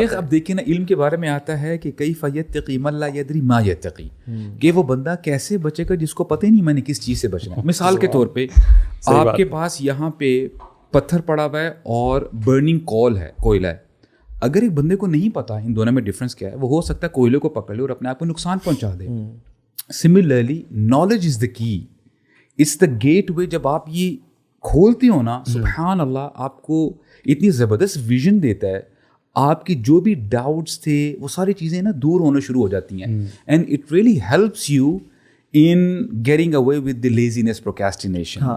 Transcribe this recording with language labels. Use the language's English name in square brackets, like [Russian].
[Urdu] شیخ اب دیکھیں نا, علم کے بارے میں آتا ہے کہ [Arabic] کیف یتقی من لا یدری ما یتقی, [Urdu] کہ وہ بندہ کیسے بچے گا جس کو پتہ ہی نہیں میں نے کس چیز سے بچنا ہے. مثال کے طور پہ آپ کے پاس یہاں پہ پتھر پڑا ہوا ہے اور برننگ کول ہے, کوئلہ ہے. اگر ایک بندے کو نہیں پتا ان دونوں میں ڈفرینس کیا ہے, وہ ہو سکتا ہے کوئلے کو پکڑ لے اور اپنے آپ کو نقصان پہنچا دے. [English] Similarly knowledge is the key, it's the gateway. [Urdu] جب آپ یہ کھولتے ہو نا, سبحان اللہ, آپ کو اتنی زبردست ویژن دیتا ہے, آپ کی جو بھی ڈاؤٹس تھے وہ ساری چیزیں نا دور ہونا شروع ہو جاتی ہیں. [English] And it really helps you in getting away with the laziness procrastination.